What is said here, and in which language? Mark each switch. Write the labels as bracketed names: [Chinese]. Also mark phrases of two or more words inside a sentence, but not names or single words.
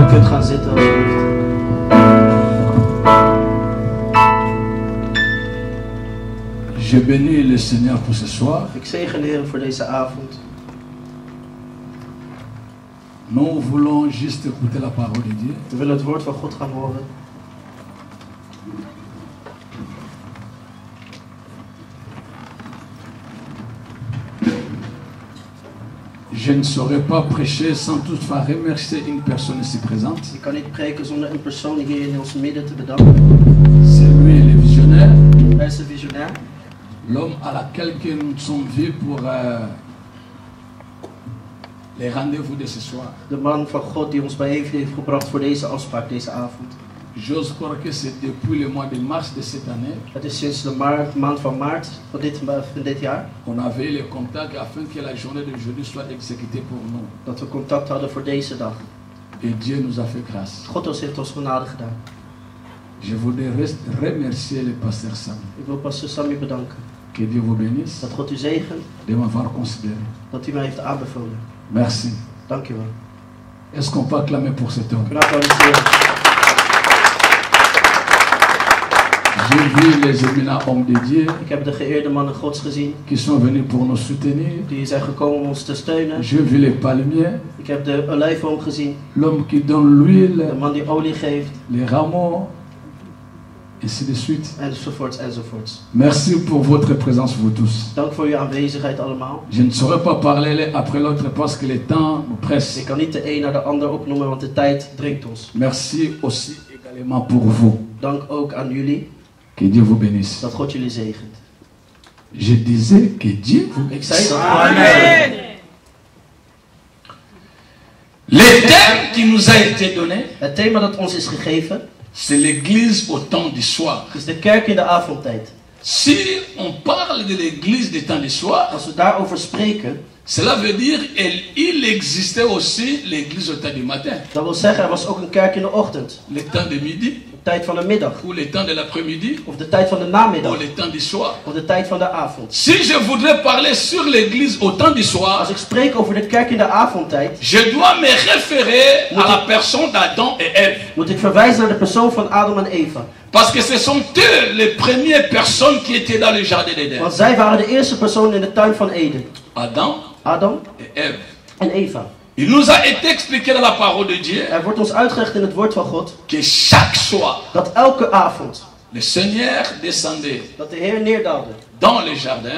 [Dutch] gaan zitten alsjeblieft. [French] Je bénis le Seigneur pour ce soir. [Dutch] Ik zegen de Heer voor deze avond. [French] Nous voulons juste écouter la parole de Dieu. [Dutch] We willen het woord van God gaan horen. [French] Je ne saurais pas prêcher sans toutefois remercier une personne ici présente. [Dutch] Ik kan niet preken zonder een persoon hier in ons midden te bedanken. [French] C'est lui le visionnaire, [Dutch] Hij is de visionair. [French] l'homme à laquelle que nous sommes vus pour les rendez-vous de ce soir. [Dutch] De man van God die ons bijeen heeft gebracht voor deze afspraak, deze avond. [French] J'ose croire que c'est depuis le mois de mars de cette année. [Dutch] Het is sinds de maand van maart van dit jaar [French] On avait eu le contact afin que la journée d'aujourd'hui soit exécutée pour nous. [Dutch] dat we contact hadden voor deze dag. [French] Et Dieu nous a fait grâce. [Dutch] God heeft ons genade gedaan. [French] Je voudrais remercier le pasteur Sam. [Dutch] Ik wil pastor Sammy bedanken. [French] Que Dieu vous bénisse [Dutch] Dat God u zegent, [French] de m'avoir considéré. [Dutch] dat u mij heeft aanbevolen. [French] Merci. [Dutch] Dank u wel. [French] Est-ce qu'on peut acclamer pour cet homme? [Dutch] Kunnen applaudisseren. [French] J'ai vu les éminents hommes de Dieu [Dutch] Ik heb de geëerde mannen Gods gezien. [French] qui sont venus pour nous soutenir. [Dutch] Die zijn gekomen om ons te steunen. [French] J'ai vu les palmiers, [Dutch] Ik heb de olijfboom gezien. [French] l'homme qui donne l'huile, [Dutch] De man die olie geeft. [French] les rameaux, ainsi de suite. [Dutch] Enzovoorts, enzovoorts. [French] Merci pour votre présence, vous tous. [Dutch] Dank voor uw aanwezigheid allemaal. [French] Je ne saurais pas parler l'un après l'autre parce que le temps nous presse. [Dutch] Ik kan niet de een naar de ander opnoemen, want de tijd dringt ons. [French] Merci aussi également pour vous. [Dutch] Dank ook aan jullie. [French] Que Dieu vous bénisse. [Dutch] Dat God jullie zegent. [French] Je disais que Dieu vous [Dutch] Ik [French] bénisse. [Dutch] zei dat. Amen. [French] Le thème qui nous a été donné, [Dutch] Het thema dat ons is gegeven [French] c'est l'église au temps du soir. [Dutch] is de kerk in de avondtijd. [French] Si on parle de l'église du temps du soir, [Dutch] Als we daarover spreken, [French] cela veut dire qu'il existait aussi l'église au temps du matin, [Dutch] dat wil zeggen er was ook een kerk in de ochtend. [French] le temps de midi, [Dutch] De tijd van de middag. [French] ou le temps de l'après-midi, [Dutch] Of de tijd van de [French] ou [Dutch] namiddag. [French] le temps du soir. [Dutch] Of de tijd van de avond. [French] Si je voudrais parler sur l'église au temps du soir, [Dutch] Als ik spreek over de kerk in de avondtijd, [French] je dois me référer à la personne d'Adam et Ève. [Dutch] moet ik verwijzen naar de persoon van Adam en Eva. [French] Parce que ce sont eux les premières personnes qui étaient dans le jardin d'Éden. [Dutch] Want zij waren de eerste personen in de tuin van Eden. [French] Adam [Dutch] Adam [French] et Ève. [Dutch] en Eva. [French] Il nous a été expliqué dans la parole de Dieu [Dutch] Er wordt ons uitgelegd in het woord van God [French] que chaque soir, [Dutch] dat elke avond [French] le Seigneur descendait [Dutch] dat de Heer neerdaalde [French] dans le jardin